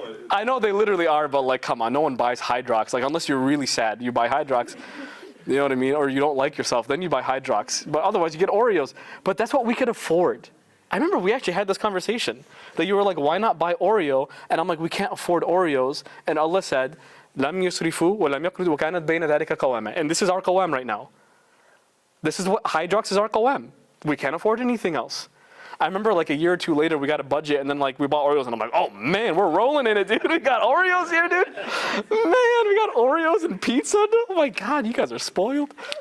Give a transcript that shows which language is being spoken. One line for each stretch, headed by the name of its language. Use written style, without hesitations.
English: I know they literally are, but like, come on, no one buys Hydrox. Like, unless you're really sad, you buy Hydrox. You know what I mean? Or you don't like yourself, then you buy Hydrox. But otherwise, you get Oreos. But that's what we could afford. I remember we actually had this conversation, that you were like, why not buy Oreo? And I'm like, we can't afford Oreos.
Arabic: And Allah said, لم يسرفوا ولم يقترضوا وكانت بين ذلك قواما.
English: And this is our qawam right now. This is what Hydrox is our qawam. We can't afford anything else. I remember like a year or two later, we got a budget and then like we bought Oreos and I'm like, oh man, we're rolling in it, dude. We got Oreos here, dude. Man, we got Oreos and pizza. Oh my God, you guys are spoiled.